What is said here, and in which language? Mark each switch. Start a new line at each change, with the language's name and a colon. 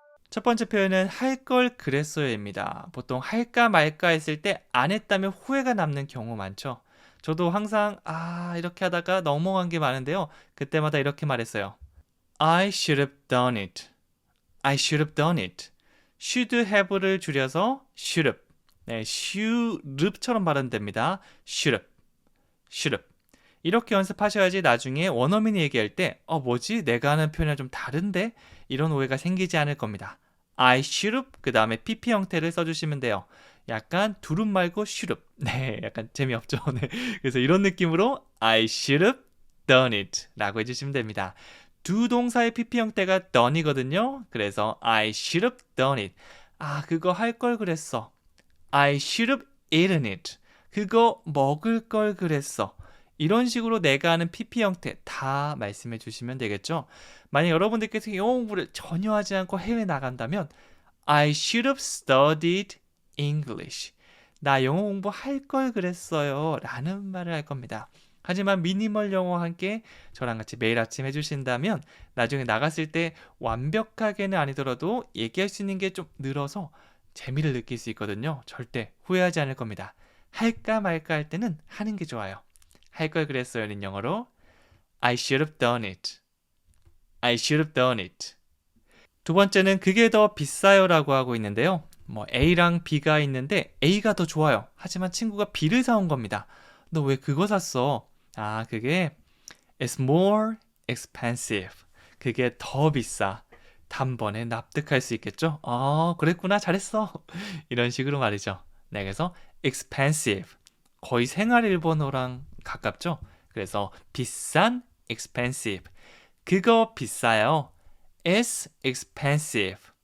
Korean: 첫 번째 표현은 할 걸 그랬어요입니다. 보통 할까 말까 했을 때 안 했다면 후회가 남는 경우 많죠. 저도 항상 이렇게 하다가 넘어간 게 많은데요. 그때마다 이렇게 말했어요.
English: I should have done it. I should have done it. should have를 줄여서 should have.
Korean: 네, should have처럼 발음됩니다.
English: should have. should have.
Korean: 이렇게 연습하셔야지 나중에 원어민이 얘기할 때 뭐지? 내가 하는 표현이랑 좀 다른데? 이런 오해가 생기지 않을 겁니다.
English: I should have
Korean: 그 다음에 PP 형태를 써주시면 돼요. 약간 두릅 말고 should have. 네, 약간 재미없죠. 네. 그래서 이런 느낌으로
English: I should have done it
Korean: 라고 해주시면 됩니다. 두 동사의 PP 형태가 done이거든요.
English: 그래서 I should have done it.
Korean: 그거 할 걸 그랬어.
English: I should have eaten it.
Korean: 그거 먹을 걸 그랬어. 이런 식으로 내가 하는 PP 형태 다 말씀해 주시면 되겠죠. 만약 여러분들께서 영어 공부를 전혀 하지 않고 해외 나간다면
English: I should have studied English.
Korean: 나 영어 공부할 걸 그랬어요 라는 말을 할 겁니다. 하지만 미니멀 영어와 함께 저랑 같이 매일 아침 해주신다면 나중에 나갔을 때 완벽하게는 아니더라도 얘기할 수 있는 게 좀 늘어서 재미를 느낄 수 있거든요. 절대 후회하지 않을 겁니다. 할까 말까 할 때는 하는 게 좋아요. 할 걸 그랬어요는 영어로
English: I should have done it. I should have done it.
Korean: 두 번째는 그게 더 비싸요 라고 하고 있는데요. A랑 B가 있는데 A가 더 좋아요. 하지만 친구가 B를 사온 겁니다. 너 왜 그거 샀어? 그게
English: It's more expensive.
Korean: 그게 더 비싸. 단번에 납득할 수 있겠죠? 그랬구나. 잘했어. 이런 식으로 말이죠. 네, 그래서 expensive. 거의 생활 일본어랑 가깝죠? 그래서 비싼 expensive. 그거 비싸요.
English: It's expensive.